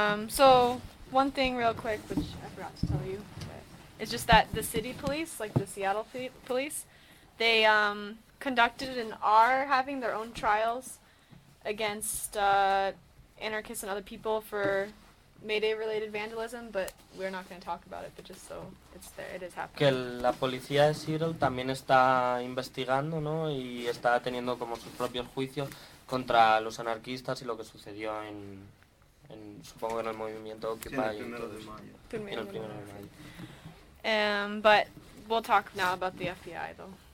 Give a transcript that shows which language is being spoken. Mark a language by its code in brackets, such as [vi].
[en] So, one thing real quick, which I forgot to tell you. It's just that the city police, like the Seattle police, they conducted and are having their own trials against anarchists and other people for May Day-related vandalism, but we're not going to talk about it, but just so it's there, it is happening. [es] Que la policía de Seattle también está investigando, ¿no? Y está teniendo como sus propios juicios contra los anarquistas y lo que sucedió en supongo que en el movimiento Occupy. Sí, en el primero de mayo. [en] But we'll talk now about the FBI, though.